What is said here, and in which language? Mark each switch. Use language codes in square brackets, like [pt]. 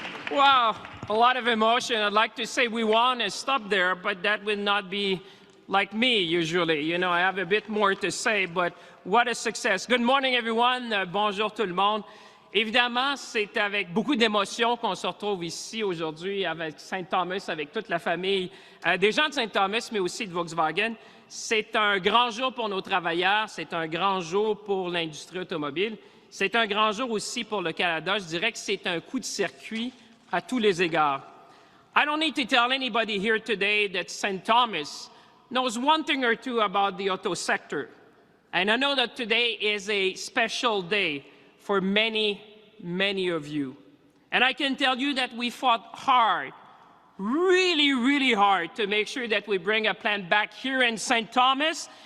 [en] Wow, a lot of emotion. I'd like to say we want to stop there, but that would not be like me usually. You know, I have a bit more to say, but what a success. Good morning, everyone. [fr] Bonjour tout le monde. Évidemment, c'est avec beaucoup d'émotion qu'on se retrouve ici aujourd'hui avec Saint-Thomas, avec toute la famille des gens de Saint-Thomas, mais aussi de Volkswagen. C'est un grand jour pour nos travailleurs, c'est un grand jour pour l'industrie automobile, c'est un grand jour aussi pour le Canada. Je dirais que c'est un coup de circuit à tous les égards. [en] I don't need to tell anybody here today that St. Thomas knows one thing or two about the auto sector. And I know that today is a special day for many, many of you. And I can tell you that we fought hard, really, really hard to make sure that we bring a plant back here in St. Thomas.